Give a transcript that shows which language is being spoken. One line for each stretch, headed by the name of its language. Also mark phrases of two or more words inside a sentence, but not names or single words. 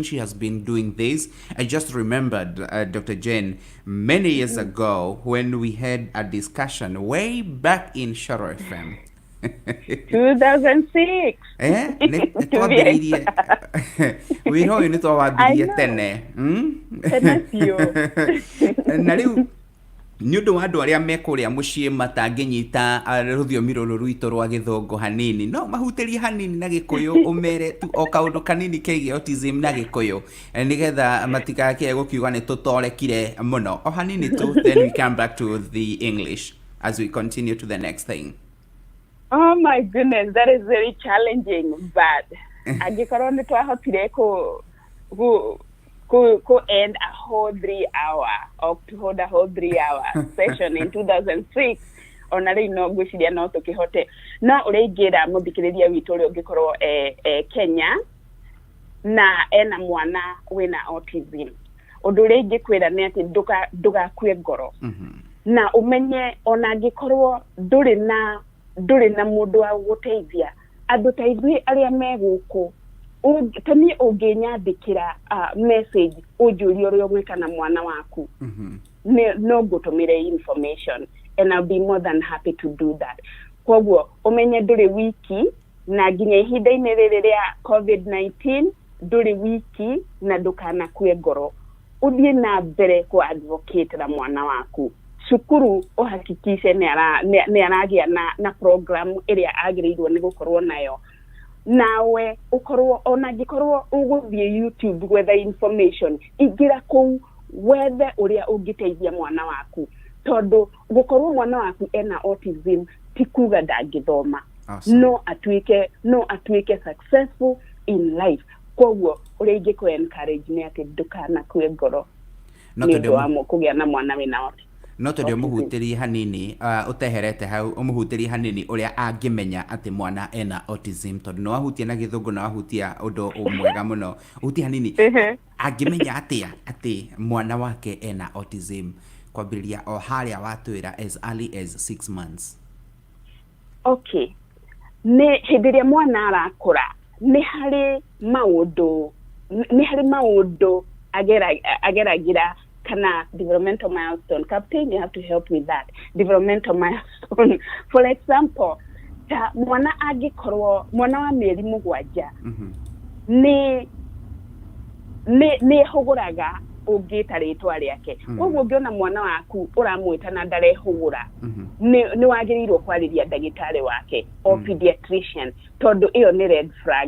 English: She has been doing this. I just remembered, Dr. Jane, many years ago when we had a discussion way back in Shoro FM. 2006. We know you need to
Kikuyu: Nĩũndũ wa andũ arĩa mekũrĩa mũciĩ matangĩnyita rũthiomi rũrũ rwitũ rwa gĩthũngũ hanini, no mahutĩrie hanini na gĩkũyũ, ũmere tu o kaũndũ kanini kegiĩ autism na gĩkũyũ, nĩgetha matikake gũkiuga nĩ tũtorekire mũno, o hanini tu.
English: Then we come back to the English as we continue to the next thing. Oh my goodness, that is very challenging, but
Kikuyu: angĩkorwo nĩ twahotire
English: could end a whole 3 hour or to hold a whole 3 hour session in 2006
Kikuyu: ona rĩu no ngwĩciria no tũkĩhote. No ũrĩingĩra mũthikĩrĩria witũ ũrĩa ũngĩkorwo Kenya na ena mwana wĩna autism, ũndũ ũrĩa ingĩkwĩra nĩ atĩ ndũgakue ngoro. na umenye ona gikorwo nduri na mundu wa guteithia andu ta ithui aria meguku tani unginyandikira message unjuria uria gwika na mwana waku no gutumire information,
English: and I'll be more than happy to do that.
Kikuyu: Kwoguo umenye nduri wiki na nginya ihinda-ini riri ria COVID-19 nduri wiki na ndukana kue ngoro, uthie na mbere ku advocate na mwana waku. Cukuru uhakikishe ni aragia na program iria agirirwo ni gukorwo nayo, nawe ukorwo ona gikorwo uguthie YouTube gwetha information, igira kuu wethe uria ungiteithia mwana waku, tondu gukorwo mwana waku ena autism ti kuga ndangithoma.
English: Awesome.
Kikuyu: no atuike
English: successful in life.
Kikuyu: Kwoguo uria ingiko encourage ni ati ndukana kue ngoro ni wamo kugia na mwana wina autism. No tondu muhutirie hanini uteherete hau umuhutirie hanini uria angimenya ati mwana ena autism, tondu no ahutia na githungu na ahutia undu umwega muno, uhutie hanini angimenya ati mwana wake ena autism kwambiria o haria watwira
English: as early as 6 months.
Kikuyu: Okay, ne hidiria mwana arakura ni hari maundu ageragira kana
English: developmental milestone. Captain, you have to help with that developmental milestone. For example,
Kikuyu: mwana agikorwo mwana wa mieri mugwanja ni huguraga ungita ritwa riake. Koguo ngiona mwana waku uramwita na ndarehugura ni wagirirwo kwariria ndagitari wake o pediatrician, tondu iyo ni
English: red flag.